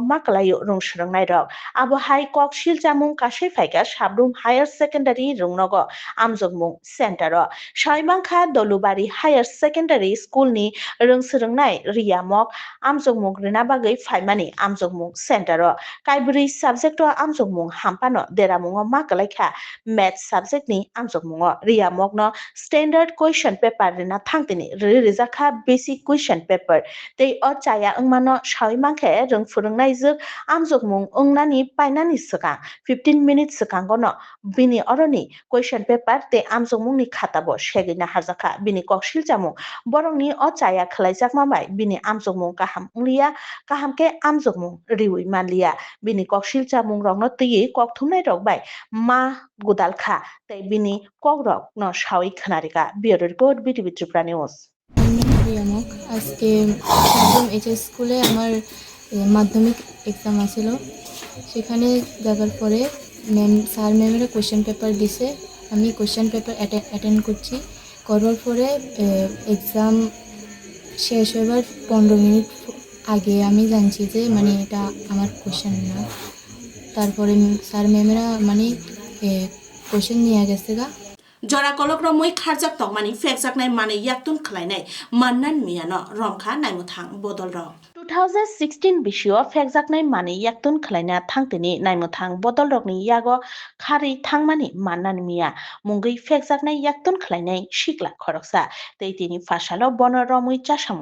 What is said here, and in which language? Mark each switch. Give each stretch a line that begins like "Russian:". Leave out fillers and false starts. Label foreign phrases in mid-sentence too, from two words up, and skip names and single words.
Kok Borok: maklayo rungsrungnai rok abo hai koksil jamung kasai phaika sabrum
English: higher secondary
Kok Borok: rungnogo amjokmung center o saimangkha dolubari
English: higher secondary school
Kok Borok: ni rungsrungnai riyamok amjokmung rina bagui phaimani amjokmung center o kaibri subject o amjokmung hampano deramungo maklaikha
English: math subject
Kok Borok: ni amjokmungo riyamokno
English: standard question paper
Kok Borok: rina thangtini rijakha
English: basic question paper
Kok Borok: tei o chaya wngmano saimangkhe rungphurungnai juk amjokmung wngnani painani swkang 15 minutes skangono bini oroni
English: question paper
Kok Borok: tei amjokmungni khata bo segina harjakha bini koksil jamung borokni o chaya khlaijakma bai bini amjokmung kaham wnglia kahamke amjokmung riwi manliya bini koksil jamung rokno tui kokthumnai rok bai ma gudalkha tei bini kokrok no sawi khonarika
English: bureau report
Kok Borok: BTV Tripura News
Bangla: রিয়ামক আজকে সাবরুম এইচএস স্কুলে আমার মাধ্যমিক এক্সাম আছিল সেখানে যাবার পরে স্যার ম্যামেরা
English: question paper
Bangla: দিছে আমি
English: question paper attend
Bangla: করছি করার পরে এক্সাম শেষ হবার 15 মিনিট আগে আমি জানছি যে মানে এটা আমার
English: question na
Bangla: তারপরে স্যার ম্যামেরা মানে কোয়েশ্চেন নিয়ে গেছে গা
Kok Borok: jora kolok romoi kharjak tongmani fekjaknai mane yaktun khlainai mannan miyano romkha naimuthang bodol rok 2016 bisio fekjaknai mane yaktun khlaina thangtini naimuthang bodol rokni yago khari thangmani mannan miya mungui fekjaknai yaktun khlainai sikla khoroksa tei tini fasalo bono romoi chasamu